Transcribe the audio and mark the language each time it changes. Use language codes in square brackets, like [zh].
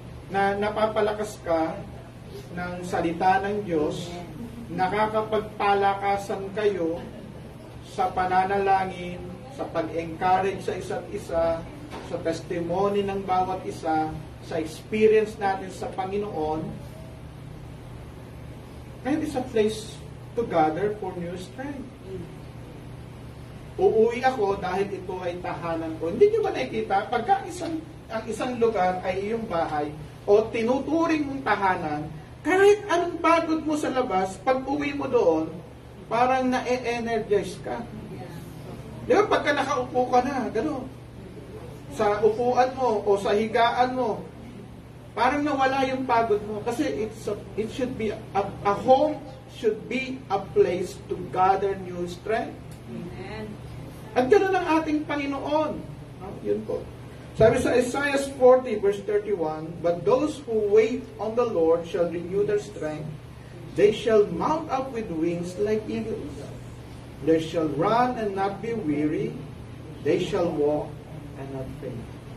[tl] Na napapalakas ka ng salita ng Diyos, nakakapagpalakasan kayo sa pananalangin, sa pag-encourage sa isa't isa, sa testimony ng bawat isa, sa experience natin sa Panginoon. [en] And it's a place to gather for new strength. [tl] uuwi ako dahil ito ay tahanan ko. Hindi nyo ba nakikita? Pagka ang isang lugar ay iyong bahay o tinuturing mong tahanan, kahit anong pagod mo sa labas, pag uwi mo doon, parang na-energize ka. Di ba? Pagka nakaupo ka na, gano'n. Sa upuan mo o sa higaan mo, parang nawala yung pagod mo. Kasi [en] it should be, a home should be a place to gather new strength. Amen. [tl] At gano'n ang ating Panginoon. No? Yun po. Sabi sa [en] Isaiah 40 verse 31, "But those who wait on the Lord shall renew their strength. They shall mount up with wings like eagles. They shall run and not be weary. They shall walk and not faint."